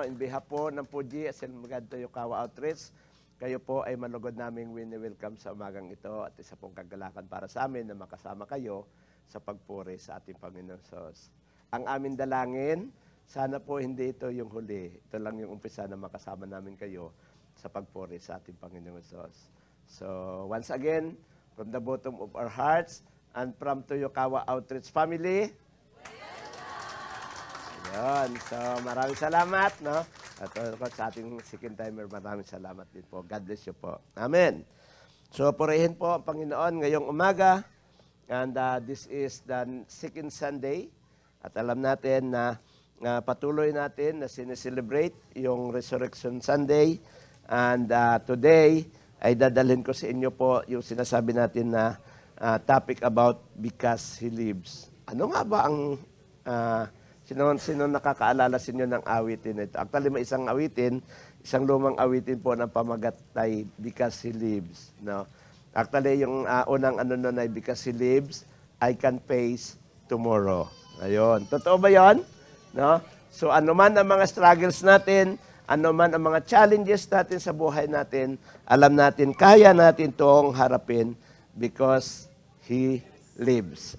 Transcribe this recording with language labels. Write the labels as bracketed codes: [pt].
[tl] In behalf po ng Puji at Silmagad Toyokawa Outreach, kayo po ay malugod naming welcome sa umagang ito at isa pong kagalakan para sa amin na makasama kayo sa pagpuri sa ating Panginoon Sos. Ang aming dalangin, sana po hindi ito yung huli. Ito lang yung umpisa na makasama namin kayo sa pagpuri sa ating Panginoong Diyos. [en] So, once again, from the bottom of our hearts and from Toyokawa Outreach family, yun. [tl] So, maraming salamat, no? At sa ating second timer, maraming salamat din po. [en] God bless you po. [tl] Amen. So, purihin po ang Panginoon ngayong umaga. [en] And this is the second Sunday. [tl] At alam natin na patuloy natin na sineselebrate yung Resurrection Sunday. And today, ay dadalhin ko sa inyo po yung sinasabi natin na topic about [en] because He lives. [tl] Ano nga ba ang, sino nakakaalala sa inyo ng awitin ito? Actually, may isang awitin, isang lumang awitin po ng pamagat ay because He lives. No? [en] Actually, [tl] yung unang nun ay [en] because He lives, I can face tomorrow. [tl] Ayun. Totoo ba yun? No? So anuman ang mga struggles natin, anuman ang mga challenges natin sa buhay natin, alam natin, kaya natin itong harapin [en] because He lives.